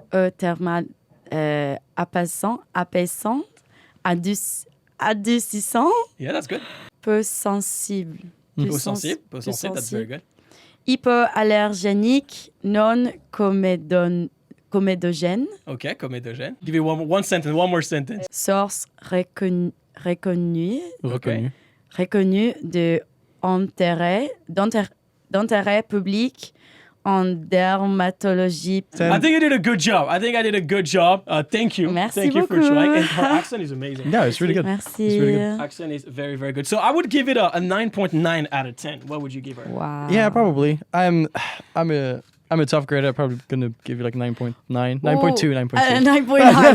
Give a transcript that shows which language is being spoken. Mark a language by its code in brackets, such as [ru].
[fr] Eau thermale apaisante, adoucissant. [en] Yeah, that's good. [fr] Peu sensible. Peu sensible, [en] that's very good. [fr] Hypoallergénique, non comédogène. [en] Okay, comédogène. Give you one more sentence. [fr] Source reconnue de d'intérêt public en dermatologie. [en] I think I did a good job. Thank you. [fr] Merci [en] Thank you for [fr] beaucoup. [en] trying. And her accent is amazing. Yeah, it's really good. [fr] Merci. [en] It's really good. Accent is very, very good. So I would give it a 9.9 out of 10. What would you give her? Wow. Yeah, probably. I'm I'm a tough grader. I'm probably gonna give you like 9.9, 9.2, 9.2. 9.9. I'm a